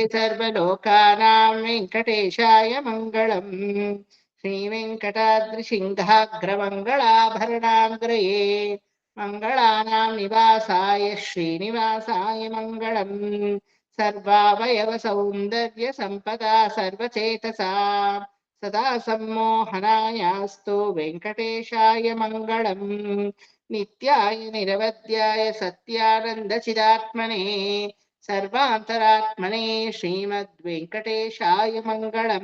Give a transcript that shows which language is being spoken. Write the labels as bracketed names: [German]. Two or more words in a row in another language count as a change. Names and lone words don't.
[Sanskrit] ಸರ್ವಲೋಕಾನಾಂ ವೆಂಕಟೇಶಾಯ ಮಂಗಳಂ ಶ್ರೀ ವೆಂಕಟಾದ್ರಿ ಸಿಂಹಾಗ್ರಮಂಗಳಾಭರಣಾಂಗ್ರಯೇ ಮಂಗಳಾನಾಂ ನಿವಾಸಾಯ ಶ್ರೀನಿವಾಸಾಯ ಮಂಗಳಂ ಸರ್ವಾವಯವ ಸೌಂದರ್ಯ ಸಂಪದಾ ಸರ್ವಚೇತಸಾ ಸದಾ ಸಮ್ಮೋಹನಾಯಾಸ್ತು ವೆಂಕಟೇಶಾಯ ಮಂಗಳಂ ನಿತ್ಯಾಯ ನಿರವಧ್ಯಾಯ ಸತ್ಯಾನಂದ ಚಿದಾತ್ಮನೇ ಸರ್ವಾಂತರಾತ್ಮನೇ ಶ್ರೀಮದ್ ವೆಂಕಟೇಶಾಯ ಮಂಗಳಂ